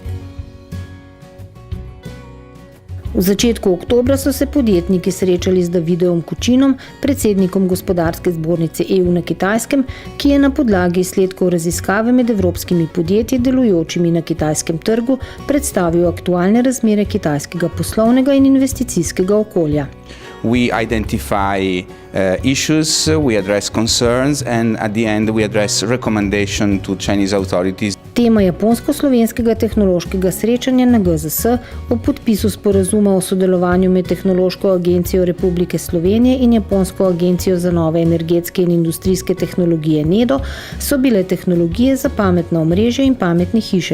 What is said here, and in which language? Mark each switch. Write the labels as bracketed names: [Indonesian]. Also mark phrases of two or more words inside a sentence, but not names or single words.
[Slovenian] V začetku oktobra so se podjetniki srečali z Davidom Kučinom, predsednikom Gospodarske zbornice EU na Kitajskem, ki je na podlagi izsledkov raziskave med evropskimi podjetji delujočimi na kitajskem trgu predstavil aktualne razmere kitajskega poslovnega in investicijskega okolja. [English] We identify issues, we address concerns, and at the end we address recommendation to Chinese authorities. [Slovenian] Tema japonsko-slovenskega tehnološkega srečanja na GZS o podpisu sporazuma o sodelovanju med Tehnološko agencijo Republike Slovenije in Japonsko agencijo za nove energetske in industrijske tehnologije NEDO so bile tehnologije za pametna omrežja in pametne hiše.